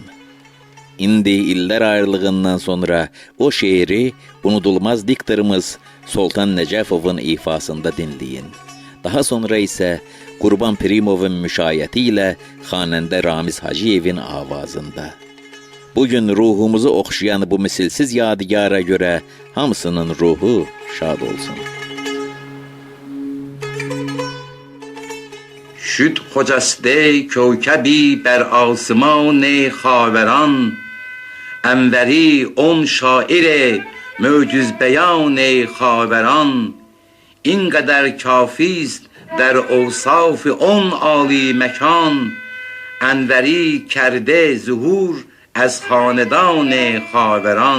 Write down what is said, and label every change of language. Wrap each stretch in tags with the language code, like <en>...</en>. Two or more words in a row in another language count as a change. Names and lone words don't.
<az>İndi illər ayrılığından sonra o şeiri unudulmaz diktorumuz Soltan Nəcəfovun ifasında dinləyin. Daha sonra isə Qurban Pirimovun müşayiəti ilə xanəndə Ramiz Hacıyevin avazında. Bugün ruhumuzu oxşayan bu misilsiz yadigarə görə hamısının ruhu şad olsun.</az> <fa>شد خجسته کوکبی بر آسمان خاوران، انوری اون شاعر معجز بیان خاوران، اینقدر کافی است در اوصاف اون عالی مکان، انوری کرده ظهور از خاندان خاوران.</fa>